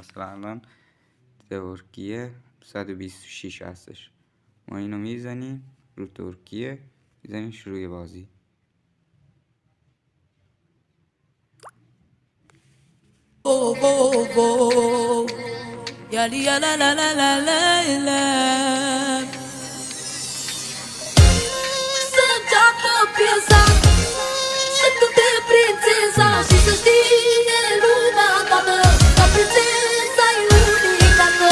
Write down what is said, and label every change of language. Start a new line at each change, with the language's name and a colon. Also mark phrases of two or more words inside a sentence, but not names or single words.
Persian: مثلا الان ترکیه 126 هستش، ما اینو میزنیم رو ترکیه، میزنیم شروع بازی. Yali la la la la la la.
Romanian: Să-nceapă piesa și tu te prințesa, și să știe lumea toată că prințesa e unicată.